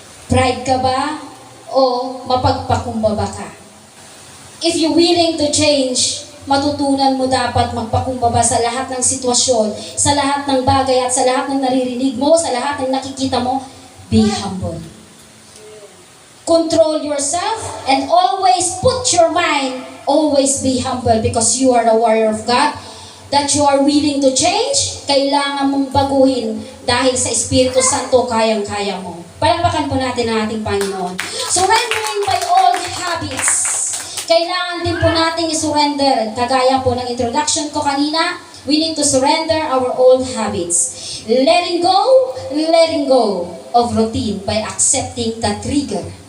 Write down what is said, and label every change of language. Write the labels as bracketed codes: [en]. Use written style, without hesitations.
[tl] Pride ka ba o mapagpakumbaba ka? [en] If you're willing to change, [tl] matutunan mo dapat magpakumbaba sa lahat ng sitwasyon, sa lahat ng bagay at sa lahat ng naririnig mo, sa lahat ng nakikita mo. [en] Be humble. Control yourself and always put your mind, always be humble because you are a warrior of God, that you are willing to change. [tl] Kailangan mong baguhin dahil sa Espiritu Santo kayang-kaya mo. Palakpakan po natin ang ating Panginoon. [en] Surrendering by old habits. [tl] Kailangan din po nating i-surrender. Kagaya po ng introduction ko kanina, [en] we need to surrender our old habits. Letting go of routine by accepting the trigger.